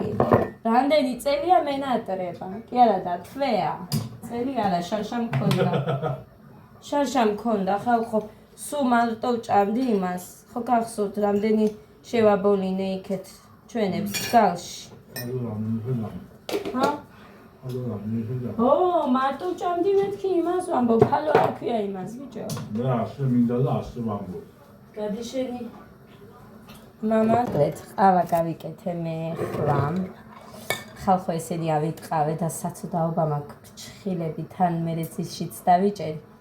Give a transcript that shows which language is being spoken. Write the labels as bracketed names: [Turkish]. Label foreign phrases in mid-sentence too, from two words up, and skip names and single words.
[Georgian] რამდენი წელია მენატრება? კი არა და თვეა. წელი არა, შარშა მქონდა. შარშა მქონდა, ხალხო, სულ მარტო ვჭამდი იმას. ხო გახსოვთ, რამდენი შევაბოლინე იქეთ ჩვენებს გალში. [Italian] Allora, non mi [Georgian] ჰა? [Italian] Allora, mi veda. [Georgian] ო, მარტო ჭამდი მეთქი იმას ვამბობ, ფალო არ ქვია იმას, ბიჭო. Da, se მინდა და ასე ვამბობ. გადი შენი. მამა, ყავა გავიკეთე მე ხლამ. ხალხო ესენი ავიტყავე და საცუდაობა მაქვს ჩხილები თან მერეცისშიც დავიჭერი.